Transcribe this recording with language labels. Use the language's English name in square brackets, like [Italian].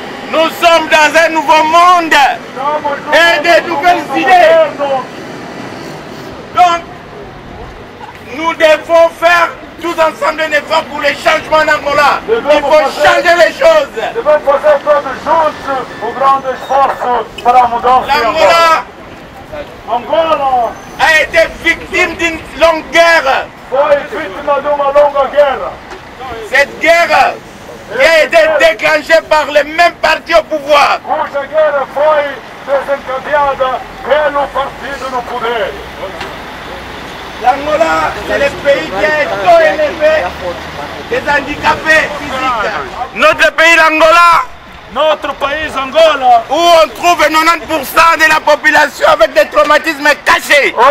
[French] Nous sommes dans un nouveau monde et de nouvelles idées. Donc, nous devons faire tous ensemble un effort pour les changements en Angola. Il faut changer les choses. [Portuguese] Devemos fazer todos juntos o grande esforço para a mudança em Angola. [French] L'Angola a été victime d'une longue guerre. [Portuguese] Foi vítima de uma longa guerra. [French] Cette guerre qui a été déclenchée par les mêmes partis au pouvoir. [Portuguese] Cuja guerra foi desencadeada pelo partido no poder. [French] L'Angola, c'est le pays qui a un taux élevé des handicapés physiques. Notre pays, l'Angola, Notre [Portuguese] país, Angola, [French] où on trouve 90% de la population avec des traumatismes cachés.